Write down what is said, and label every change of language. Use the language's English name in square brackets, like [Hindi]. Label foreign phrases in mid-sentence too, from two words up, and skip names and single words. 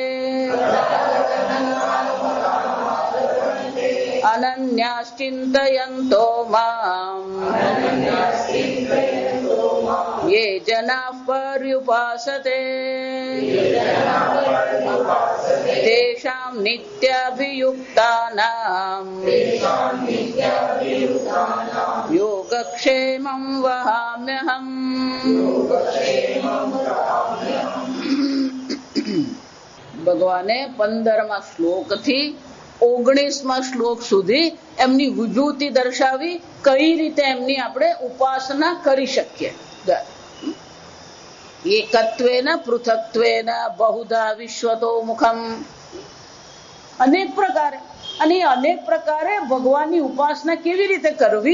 [Sanskrit] अनन्याश्चिन्तयन्तो माम् ये जनाः पर्युपासते तेषां नित्याभियुक्तानां योगक्षेमं वहाम्यहम्. [Gujarati] ભગવાને 15મા શ્લોકથી 19મા શ્લોક સુધી એમની વિભૂતિ દર્શાવી, કઈ રીતે એમની આપણે ઉપાસના કરી શકીએ. [Sanskrit] એકત્વેન પૃથક્ત્વેન બહુધા વિશ્વતો મુખમ, [Gujarati] અનેક પ્રકારે, અને અનેક પ્રકારે ભગવાનની ઉપાસના કેવી રીતે કરવી.